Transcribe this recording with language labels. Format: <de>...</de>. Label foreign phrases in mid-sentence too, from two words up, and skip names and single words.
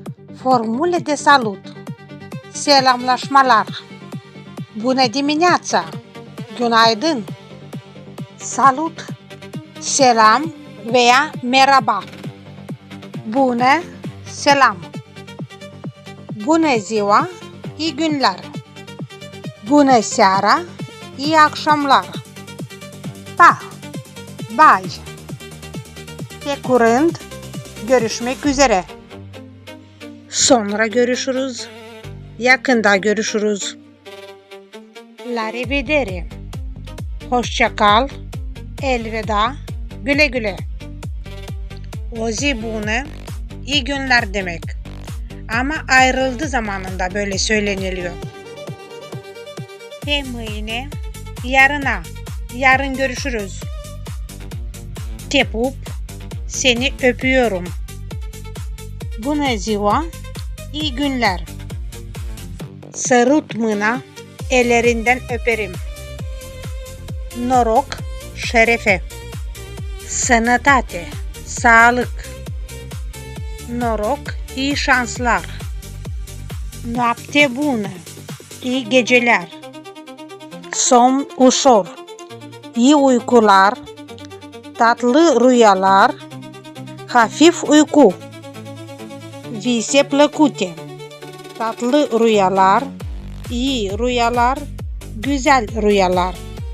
<ro>Formule de salut. Selamlaşmalar. Bună dimineața.</ro> <tr>Günaydın. Salut. Selam veya merhaba.</tr> <ro>Bună, selam. Bună ziua,</ro> <tr>iyi günler.</tr> <ro>Bună seara,</ro> <tr>iyi akşamlar.</tr> <ro>Pa, bye. De curând,</ro> <tr>görüşmek üzere. Sonra görüşürüz. Yakında görüşürüz.</tr> <ro>La revedere.</ro> <tr>Hoşça kal. Elveda. Güle güle.</tr> <ro>O zi bună,</ro> <tr>iyi günler demek. Ama ayrıldı zamanında böyle söyleniliyor.</tr> <ro>Pe mâine,</ro> <tr>yarına, yarın görüşürüz.</tr> <ro>Te pup,</ro> <tr>seni öpüyorum.</tr> <ro>Bună ziua,</ro> <tr>iyi günler.</tr> <ro>Sărut mâna,</ro> <tr>ellerinden öperim.</tr> <ro>Noroc, şerefe. Sănătate, sağlık.</ro> <tr>Noroc, iyi şanslar.</tr> <ro>Noapte bună,</ro> <tr>iyi geceler.</tr> <ro>Somn ușor,</ro> <tr>iyi uykular. Tatlı rüyalar, hafif uyku.</tr> <ro>Vise plăcute,</ro> <tr>tatlı rüyalar, iyi rüyalar, güzel rüyalar.</tr>